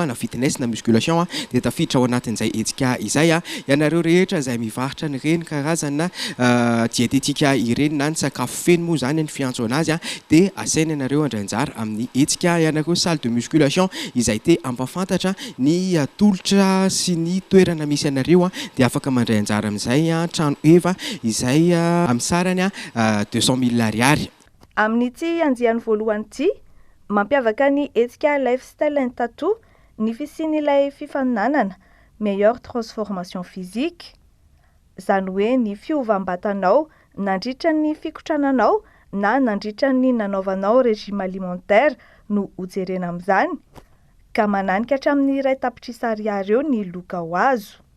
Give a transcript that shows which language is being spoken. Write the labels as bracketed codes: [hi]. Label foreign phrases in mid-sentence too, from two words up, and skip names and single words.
[mg] na fitness na musculation dia tafiditra ao anatin'izay hetsika izay ianareo rehetra izay mivarotra an'ireny karazana dietetika ireny na ny sakafo feno moa zany ny fiantso anazy dia asaina ianareo andray anjara amin'ny hetsika ianareo [fr] salle de musculation [mg] izay te ampafantatra ny tolotra sy ny toerana misy ianareo dia afaka mandray anjara amin'izay trano eva izay amin'ny sarany 200 000 ariary. Amin'ity andiany voalohany ity mampiavaka ny hetsika lifestyle and tattoo ny fisian'ilay fifaninanana [fr] meilleure transformation physique. [mg] Zany hoe ny fiovam-batanao nandritra ny fikotrananao na nandritra ny nanaovanao [fr] régime alimentaire [mg] no hojerena amin'izany ka mananika hatramin'ny iray tapitrisa ariary eo ny loka ho azo.